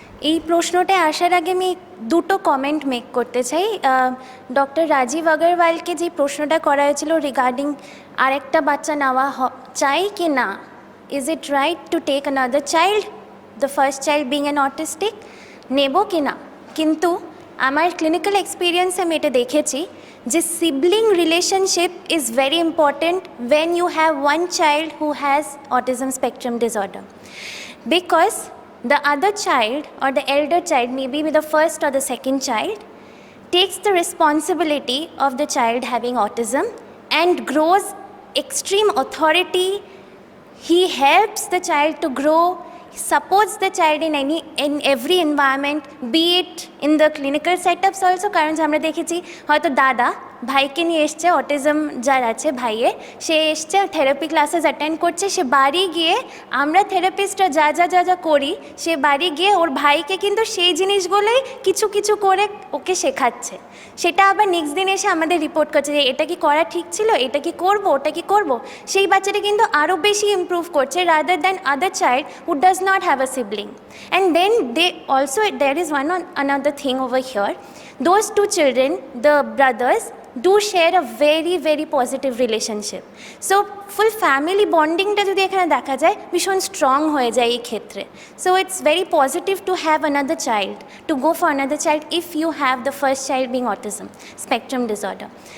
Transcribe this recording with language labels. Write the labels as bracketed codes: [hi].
[bn] এই প্রশ্নটা আসার আগে আমি 2টো কমেন্ট মেক করতে চাই। ডক্টর রাজীব আগরওয়ালকে যে প্রশ্নটা করা হয়েছিল রিগার্ডিং আরেকটা বাচ্চা নেওয়া চাই কি না, [en] is it right to take another child, the first child being an autistic, [bn] নেব কি না? কিন্তু আমার ক্লিনিক্যাল এক্সপিরিয়েন্সে আমি এটা দেখেছি যে [en] Sibling relationship is very important when you have one child who has autism spectrum disorder, because the other child or the elder child, maybe the first or the second child, takes the responsibility of the child having autism and grows extreme authority. He helps the child to grow, supports the child in every environment, be it in the clinical setups also, [bn] কারণ আমরা দেখেছি হয়তো দাদা ভাইকে নিয়ে এসছে, autism যার আছে ভাইয়ের, সে এসছে থেরাপি ক্লাসেস অ্যাটেন্ড করছে, সে বাড়ি গিয়ে আমরা থেরাপিস্টরা যা যা যা যা করি, সে বাড়ি গিয়ে ওর ভাইকে কিন্তু সেই জিনিসগুলোই কিছু কিছু করে ওকে শেখাচ্ছে। সেটা আবার নেক্সট দিন এসে আমাদের রিপোর্ট করছে যে এটা কি করা ঠিক ছিল, এটা কি করব, ওটা কি করব। সেই বাচ্চাটা কিন্তু আরও বেশি ইমপ্রুভ করছে [en] Rather than other child who does not have a sibling. And then they also, there is one another thing over here, those 2 children, the brothers, do share a very very positive relationship. So full family bonding [bn] টা যদি এখানে দেখা যায় ভীষণ strong হয়ে যায় এই ক্ষেত্রে। [en] So it's very positive to have another child, to go for another child if you have the first child being autism spectrum disorder.